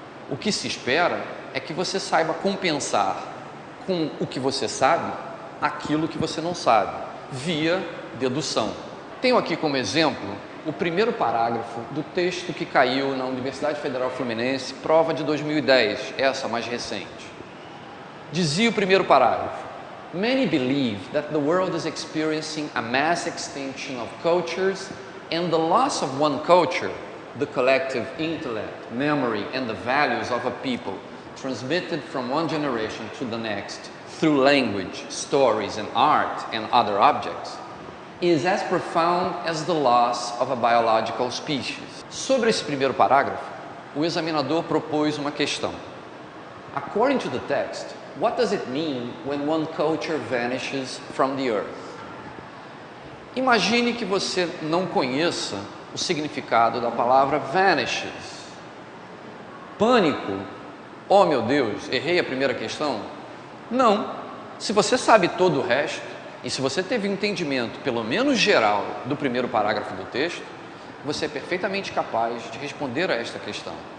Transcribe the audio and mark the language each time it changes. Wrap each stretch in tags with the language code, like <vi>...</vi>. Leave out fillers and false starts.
<pt>O que se espera é que você saiba compensar com o que você sabe aquilo que você não sabe, via dedução. Tenho aqui como exemplo o primeiro parágrafo do texto que caiu na Universidade Federal Fluminense, prova de 2010, essa mais recente. Dizia o primeiro parágrafo:</pt> <en>Many believe that the world is experiencing a mass extinction of cultures and the loss of one culture, the collective intellect, memory and the values of a people, transmitted from one generation to the next through language, stories and art and other objects, is as profound as the loss of a biological species.</en> <pt>Sobre esse primeiro parágrafo, o examinador propôs uma questão.</pt> <en>According to the text, what does it mean when one culture vanishes from the earth?</en> <pt>Imagine que você não conheça o significado da palavra vanishes. Pânico? Oh meu Deus, errei a primeira questão? Não. Se você sabe todo o resto, e se você teve um entendimento, pelo menos geral, do primeiro parágrafo do texto, você é perfeitamente capaz de responder a esta questão.</pt>